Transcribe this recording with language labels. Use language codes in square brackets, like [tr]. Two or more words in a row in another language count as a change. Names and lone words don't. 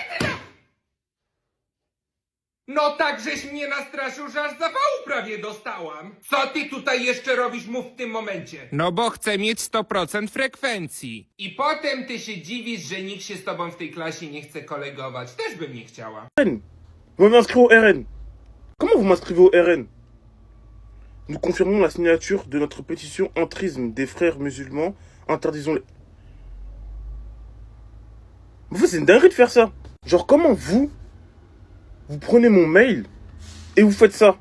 [pl] No tak, żeś mnie nastraszył, że aż zawału prawie dostałam. Co ty tutaj jeszcze robisz, mów w tym momencie? No bo chcę mieć 100% frekwencji. I potem ty się dziwisz, że nikt się z tobą w tej klasie nie chce kolegować. Też bym nie chciała. [fr] RN. Vous m'avez inscrit au RN. Comment vous m'inscrivez au RN? Nous confirmons la signature de notre pétition entrisme des frères musulmans. Interdisons les... En fait, c'est une dinguerie de faire ça. Genre, comment vous prenez mon mail et vous faites ça?